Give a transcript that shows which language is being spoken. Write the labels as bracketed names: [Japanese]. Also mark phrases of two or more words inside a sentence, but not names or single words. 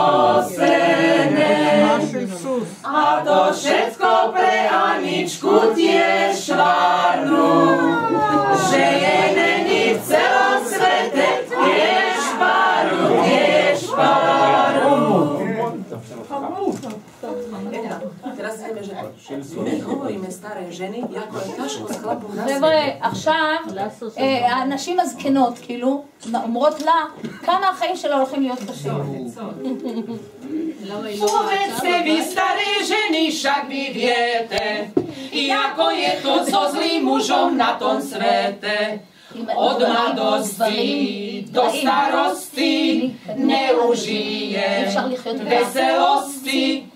[Slovak] A to všetko pre Aničku tiež švárnu, že jej není v celom svete tiež páru. Teraz vieme, že my hovoríme staré ženy, jako je ťažko s chlapom na svete. [Hebrew] חבר'ה, עכשיו הנשים הזקנות, כאילו, אומרות לה כמה החיים שלה הולכים להיות קשים. [Slovak] Povedzte vy, staré ženy, však vy viete, ako je to so zlým mužom na tom svete. Od mladosti do starosti neužije veselosti.